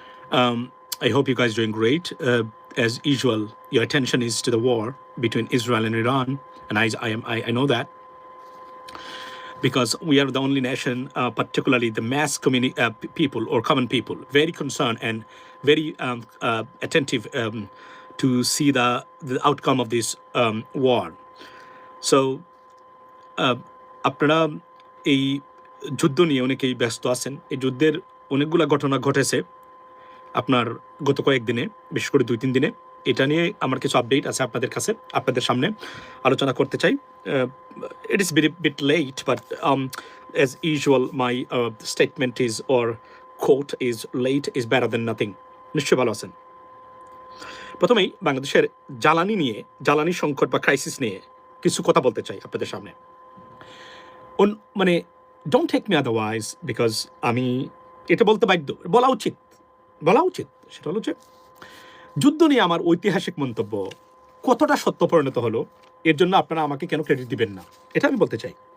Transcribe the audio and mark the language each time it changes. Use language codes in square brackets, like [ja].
[en] I hope you guys doing great. As usual, your attention is to the war between Israel and Iran, and I know that because we are the only nation, particularly the mass community people or common people, very concerned and very attentive to see the outcome of this war. [bn] So, আপনারা এই যুদ্ধ নিয়ে অনেকেই ব্যস্ত আছেন। এই যুদ্ধের অনেকগুলা ঘটনা ঘটেছে আপনার গত কয়েকদিনে, বিশেষ করে 2-3 দিনে। এটা নিয়ে আমার কিছু আপডেট আছে আপনাদের কাছে, আপনাদের সামনে আলোচনা করতে চাই। [en] It is bit late, but as usual, my statement is or quote is late is better than nothing. [bn] নিশ্চয়ই ভালো আছেন। প্রথমেই বাংলাদেশের জ্বালানি সংকট বা ক্রাইসিস নিয়ে কিছু কথা বলতে চাই আপনাদের সামনে। মানে [en] don't take me otherwise, because [bn] আমি এটা বলতে বাধ্য, বলা উচিত সেটা হলো যে যুদ্ধ নিয়ে আমার ঐতিহাসিক মন্তব্য কতটা সত্য পরিণত হলো, এর জন্য আপনারা আমাকে কেন ক্রেডিট দিবেন না, এটা আমি বলতে চাই।